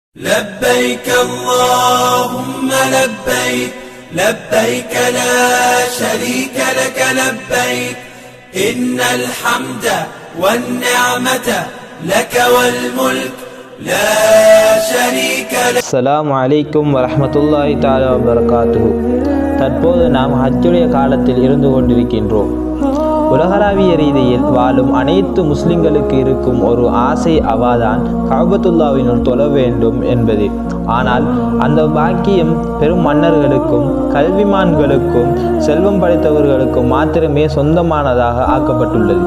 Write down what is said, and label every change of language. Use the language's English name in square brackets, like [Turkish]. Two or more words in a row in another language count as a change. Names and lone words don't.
[Arabic] لبيك اللهم لبيك لبيك لا شريك لك لبيك إن الحمد والنعمة لك والملك لا شريك لك. السلام عليكم ورحمة الله تعالى وبركاته. [Tamil] தற்போது நாம் ஹஜ்ஜுடைய காலத்தில் இருந்து கொண்டிருக்கின்றோம். உலகளாவிய ரீதியில் வாழும் அனைத்து முஸ்லிம்களுக்கு இருக்கும் ஒரு ஆசை அவாதான் கஅபத்துல்லாவினுள் தொழ வேண்டும் என்பது. ஆனால் அந்த பாக்கியம் பெரும் மன்னர்களுக்கும் கல்விமான்களுக்கும் செல்வம் படைத்தவர்களுக்கும் மாத்திரமே சொந்தமானதாக ஆக்கப்பட்டுள்ளது.